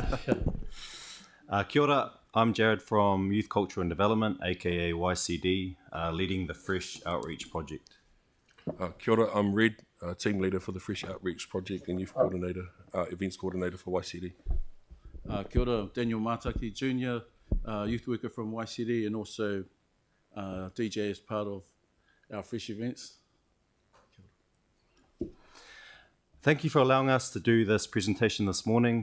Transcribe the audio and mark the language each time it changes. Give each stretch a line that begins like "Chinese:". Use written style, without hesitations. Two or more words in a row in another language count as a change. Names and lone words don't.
Māori: Kia ora,
English: I'm Jared from Youth Culture and Development, aka YCD, leading the Fresh Outreach Project.
Māori: Kia ora,
English: I'm Red, team leader for the Fresh Outreach Project and youth coordinator, events coordinator for YCD.
Māori: Kia ora,
English: Daniel Mataki Jr., youth worker from YCD and also DJ as part of our Fresh events. Thank you for allowing us to do this presentation this morning.